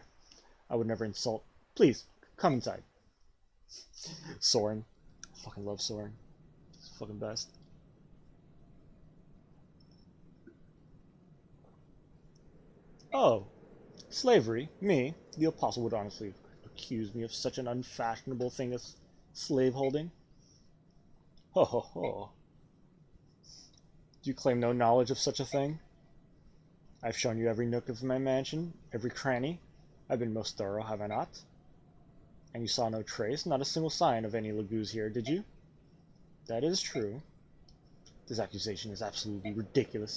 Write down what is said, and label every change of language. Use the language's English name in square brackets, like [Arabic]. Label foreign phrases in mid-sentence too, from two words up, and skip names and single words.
[English] I would never insult. Please, come inside. Soren. I fucking love Soren. He's the fucking best. Oh. Slavery? Me? The Apostle would honestly accuse me of such an unfashionable thing as slaveholding? Ho ho ho. Do you claim no knowledge of such a thing? I've shown you every nook of my mansion, every cranny. I've been most thorough, have I not? And you saw no trace, not a single sign of any Lagoos here, did you? That is true. This accusation is absolutely ridiculous.